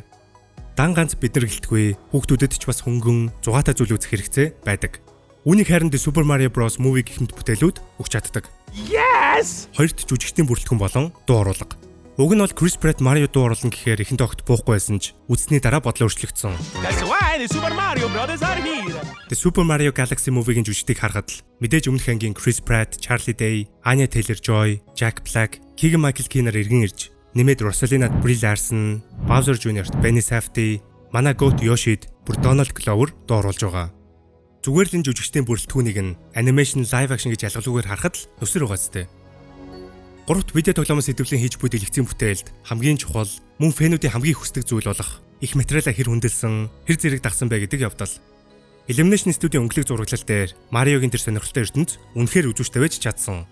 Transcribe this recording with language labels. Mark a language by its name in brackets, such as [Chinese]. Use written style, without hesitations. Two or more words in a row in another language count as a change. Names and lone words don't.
[Mongolian] Дан ганц бид нар гэлтгүй хүүхдүүдэд ч бас хөнгөн, зугаатай зүйл үзэх хэрэгцээ байдаг. Үүнийг харин The Super Mario Bros. Movie гэх мэт бүтээлүүд өгч чаддаг. [English] Yes! [Mongolian] Хоёрт жүжигчдийн бүрэлдэхүүн болон дуу оруулга. Уг нь бол Chris Pratt Mario дуу оруулна гэхээр ихэнд огт буухгүй байсан ч үзсний дараа бодлоо өөрчлөгдсөн. [English] That's why the Super Mario Brothers are here. [Mongolian] The Super Mario Galaxy Movie-гийн жүжигчдийг харахад л мэдээж өмнөх ангийн Chris Pratt, Charlie Day, Anya Taylor-Joy, Jack Black, Keegan-Michael Key нар иргэн ирж нэмээд Rosalina Brie Larson, Bowser Jr.-т Benny Safdie, манай Goat Yoshi-д бүр Donald Glover дуу оруулж байгаа. Зүгээр л энэ жүжигчдийн бүрэлдэхүүнийг нь [English] animation live action [Mongolian] гэж ялгалгүйгээр харахад л нүсэр угаацтай. 3-т видео тоглоомоос сэдвлийн хийж буй дэлгэцийн бүтээлд хамгийн чухал мөн фэнүүдийн хамгийн хүсдэг зүйл болох их материалаа хэр хүндэлсэн, хэр зэрэг дагсан бэ гэдэг явдал. Illumination Studio өнгөлөг зураглал дээр Мариогийн тэр сонирхолтой ертөнд үнэхээр үзүүштэй байж чадсан.